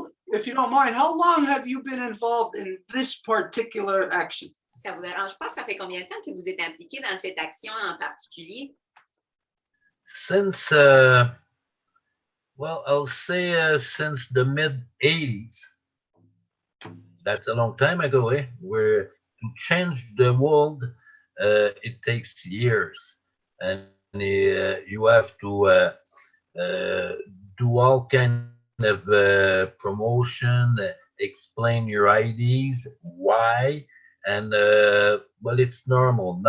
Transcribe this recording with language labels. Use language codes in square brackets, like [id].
[en] If you don't mind, how long have you been involved in this particular action? [fr] Ça vous dérange pas? Ça fait combien de temps que vous êtes impliqué dans cette action en particulier? [en] Since, well, I'll say since the mid-'80s. That's a long time ago, eh? Where to change the world, it takes years. And you have to do all kind of promotion, explain your ideas, why, and well, it's normal.